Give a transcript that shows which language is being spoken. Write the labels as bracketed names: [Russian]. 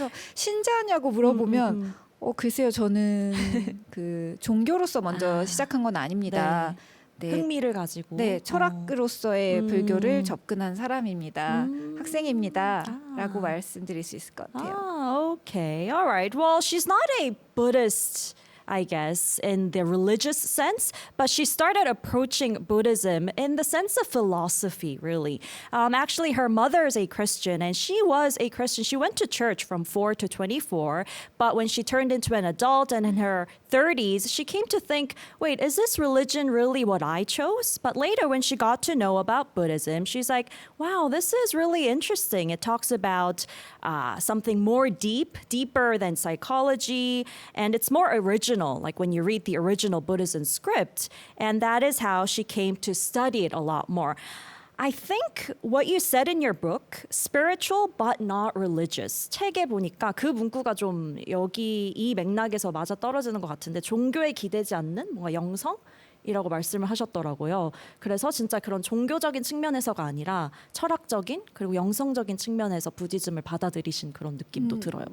[Korean] 그래서 신자냐고 물어보면 글쎄요 저는 그 종교로서 먼저 시작한 건 아닙니다. 네. 흥미를 가지고 철학으로서의 불교를 접근한 사람입니다. 학생입니다. 라고 말씀드릴 수 있을 것 같아요. [English] Okay. All right. Well, she's not a Buddhist, I guess, in the religious sense, but she started approaching Buddhism in the sense of philosophy, really. Actually, her mother is a Christian, and she was a Christian. She went to church from 4 to 24, but when she turned into an adult and in her 30s, she came to think, wait, is this religion really what I chose? But later, when she got to know about Buddhism, she's like, wow, this is really interesting. It talks about something more deeper than psychology, and it's more original original, like when you read the original Buddhism script. And that is how she came to study it a lot more. I think what you said in your book, spiritual but not religious. [Korean] 책에 보니까 그 문구가 좀 여기 이 맥락에서 맞아 떨어지는 것 같은데 종교에 기대지 않는 뭔가 영성이라고 말씀을 하셨더라고요. 그래서 진짜 그런 종교적인 측면에서가 아니라 철학적인 그리고 영성적인 측면에서 부디즘을 받아들이신 그런 느낌도 들어요.